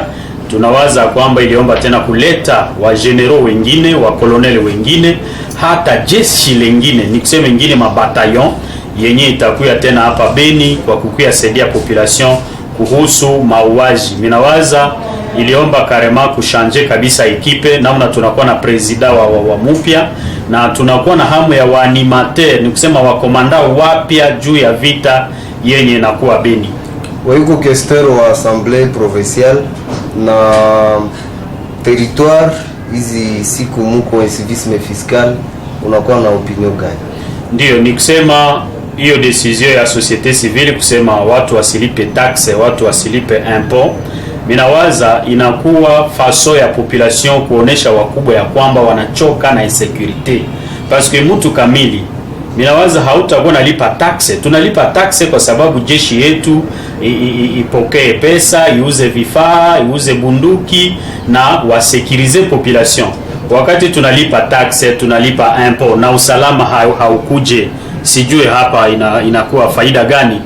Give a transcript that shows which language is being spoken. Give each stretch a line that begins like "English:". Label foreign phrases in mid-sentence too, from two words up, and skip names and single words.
Swahili: Tunawaza kwamba iliomba tena kuleta wa general wengine, wa colonel wengine, hata jeshi lengine, ni kusema wengine mabataillon yenye itakuya tena hapa Beni kwa kukuya saidia population kuhusu mauaji. Minawaza iliomba karema kushanje kabisa ekipe, namna tunakuwa na president wa mpya, na tunakuwa na hamu ya waanimateur, ni kusema wakomanda wapya juu ya vita yenye inakuwa Beni. Waiko questeur wa
French: assemblée provinciale
Swahili: na territoire hizi siku muko
French: incivisme fiscal,
Swahili: unakuwa na opinion gani? Ndio, ni kusema hiyo decision ya
French: société civile
Swahili: kusema watu wasilipe taxe, watu wasilipe impôt, minawaza inakuwa faso ya population kuonesha wakubwa ya kwamba wanachoka na insecurity.
French: Parce que
Swahili: mtu kamili minawaza hautakuwa nalipa taxe. Tunalipa taxe kwa sababu jeshi yetu ipokee pesa, iuze vifaa, iuze bunduki na wasekirize population. Wakati tunalipa taxe, tunalipa impôt na usalama haukuje, sijue hapa inakuwa faida gani.